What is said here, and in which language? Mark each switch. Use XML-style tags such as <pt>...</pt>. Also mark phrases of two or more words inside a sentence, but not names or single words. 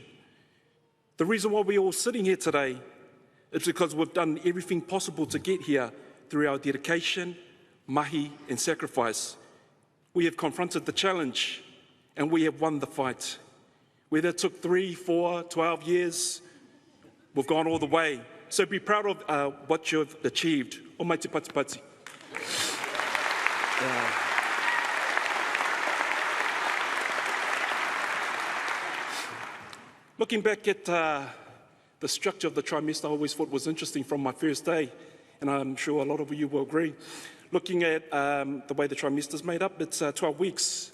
<en>The reason why we're all sitting here today is because we've done everything possible to get here through our dedication, mahi and sacrifice. We have confronted the challenge and we have won the fight. Whether it took 3, 4, 12 years, we've gone all the way. So be proud of what you've achieved.</en> <sm>O mai te pati pati.</sm> <en>Looking back at the structure of the trimester, I always thought was interesting from my first day, and I'm sure a lot of you will agree. Looking at the way the trimester is made up, it's 12 weeks.</en>